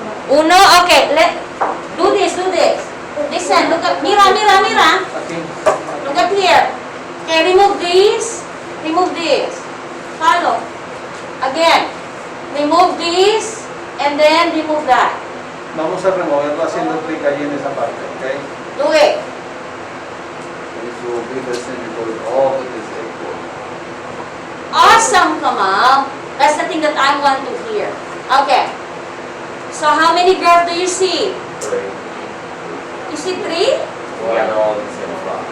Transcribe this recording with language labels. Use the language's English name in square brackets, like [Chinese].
[Spanish] Uno, [English] okay, do this. Listen, look at, [Spanish] mira. Aquí. [English] Look at here. Okay, remove this. Follow. Again, remove this, and then remove that. [Spanish] Vamos a removerlo haciendo clic ahí en esa parte, ¿ok? [English] Do it. This will be the same because all of it is equal. Awesome, Kamal. That's the thing that I want to hear. Okay. So how many graphs do you see? 3. You see 3? Yeah, they're all the same plot.